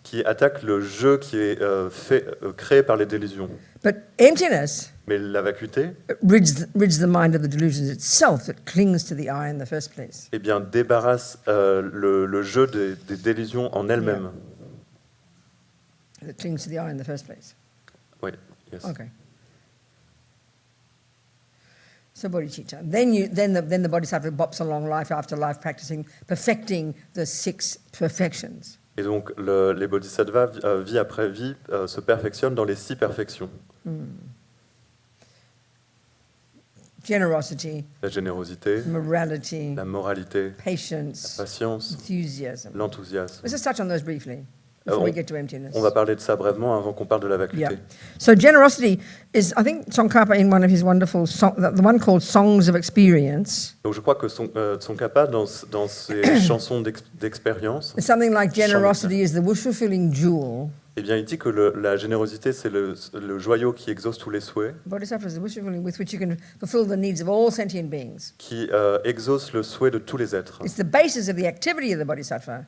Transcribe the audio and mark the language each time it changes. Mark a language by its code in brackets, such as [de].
[fr] qui attaque le jeu qui est créé par les délusions. [en] But emptiness [fr] Mais la vacuité, [en] rids the mind of the delusions itself that clings to the I in the first place. [fr] eh bien, débarrasse le jeu des délusions en elle-même. [en] That clings to the I in the first place. [fr] Oui, [en] yes. Okay. So bodhicitta. Then the bodhisattva bops along life after life, practicing, perfecting the 6 perfections. [fr] Et donc, les bodhisattvas, vie après vie, se perfectionnent dans les 6 perfections. [en] generosity, [fr] la générosité, [en] morality, [fr] la moralité, la [en] patience, [fr] patience, [en] enthusiasm. [fr] l'enthousiasme. [en] Let's just touch on those briefly before we get to emptiness. [fr] On va parler de ça brièvement avant qu'on parle de la vacuité. [en] Yeah. So generosity is, I think, Tsongkhapa in one of his wonderful songs, the one called Songs of Experience. [fr] Donc je crois que Tsongkhapa, dans ses chansons d'expérience, [en] It's something like generosity is the wish-fulfilling jewel. [fr] eh bien, il dit que la générosité, c'est le joyau qui exauce tous les souhaits, [en] Bodhisattva is the wish-fulfilling with which you can fulfill the needs of all sentient beings. [fr] qui exauce le souhait de tous les êtres. [en] It's the basis of the activity of the Bodhisattva,